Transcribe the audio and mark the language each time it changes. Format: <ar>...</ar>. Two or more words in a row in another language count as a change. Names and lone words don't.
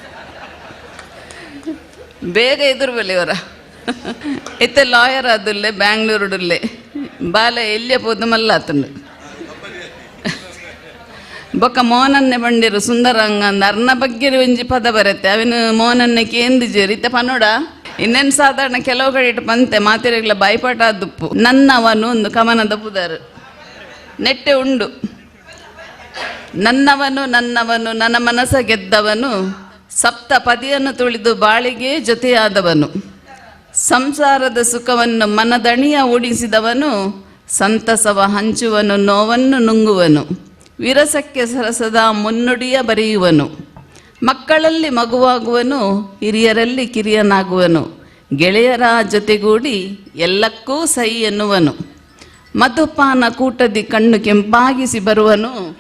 <tcy>ಬೇಗ ಎದುರು ಬಲ್ಲಿ ಅವರ ಇತ್ತೆ ಲಾಯರ್ ಆದುಲ್ಲೆ ಬ್ಯಾಂಗ್ಳೂರುಡುಲ್ಲೆ ಬಾಲೆ ಎಲ್ಲಿಯ ಪೋದು ಮಲ್ಲ ಆತಂಡು ಬೊಕ್ಕ ಮೋನನ್ನೆ ಬಂಡಿರು ಸುಂದರಂಗ ಅರ್ನ ಬಗ್ಗೆ ಒಂಜಿ ಪದ ಬರತ್ತೆ ಅವನು ಮೋನನ್ನೆ ಕೇಂದಿಜೇರಿ ಇತ್ತೆ ಪನ್ನೋಡ ಇನ್ನೇನು ಸಾಧಾರಣ ಕೆಲವು ಕಡೆ ಇಟ್ಟು ಪಂತೆ ಮಾತಿರಗ್ಲ ಬಾಯ್ಪಾಟ ಆದುಪ್ಪು ನನ್ನವನು ಒಂದು ಕವನದ ಪುದರು ನೆಟ್ಟೆ ಉಂಡು</tcy> <kn>ನನ್ನವನು ನನ್ನವನು ನನ್ನ ಮನಸ ಗೆದ್ದವನು ಸಪ್ತ ಪದಿಯನ್ನು ತುಳಿದು ಬಾಳಿಗೆ ಜೊತೆಯಾದವನು ಸಂಸಾರದ ಸುಖವನ್ನು ಮನದಣಿಯ ಓಡಿಸಿದವನು ಸಂತಸವ ಹಂಚುವನು ನೋವನ್ನು ನುಂಗುವನು ವಿರಸಕ್ಕೆ ಸರಸದ ಮುನ್ನುಡಿಯ ಬರೆಯುವನು ಮಕ್ಕಳಲ್ಲಿ ಮಗುವಾಗುವನು ಹಿರಿಯರಲ್ಲಿ ಕಿರಿಯನಾಗುವನು ಗೆಳೆಯರ ಜೊತೆಗೂಡಿ ಎಲ್ಲಕ್ಕೂ ಸೈ ಎನ್ನುವನು ಮಧುಪಾನ ಕೂಟದಿ ಕಣ್ಣು ಕೆಂಪಾಗಿಸಿ ಬರುವನು</kn>